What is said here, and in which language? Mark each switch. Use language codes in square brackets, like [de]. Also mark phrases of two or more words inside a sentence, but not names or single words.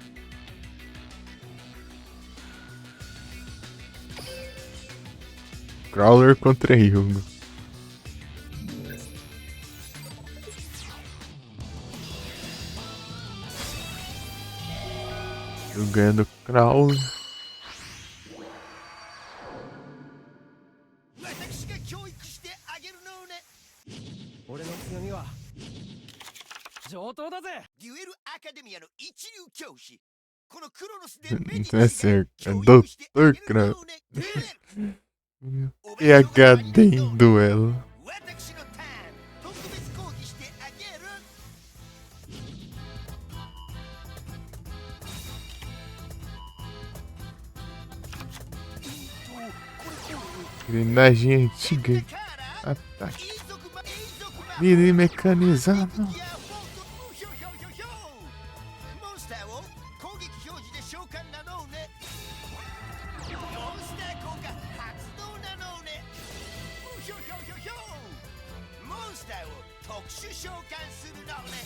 [pt] Crawler contra Yugo. Eu ganhando Crawler. [ja] 私が教育してあげるのね。俺の強みは上等だぜ。デュエルアカデミアの一流教師。このクロノスでメディ [pt] Vai [ja] チが [pt] ser [ja] 教 [pt] Dr. [ja] 育してあげる [pt] Crow. [ja] のね。デュエル [pt] PHD em duelo. [ja] 私のターン特別講義してあげる。 [pt] Engrenagem antiga. Ataque. Mini mecanizado. [ja] モンスターを攻撃表示で召喚なのね。モンスター効果発動なのね。モンスターを特殊召喚するのね。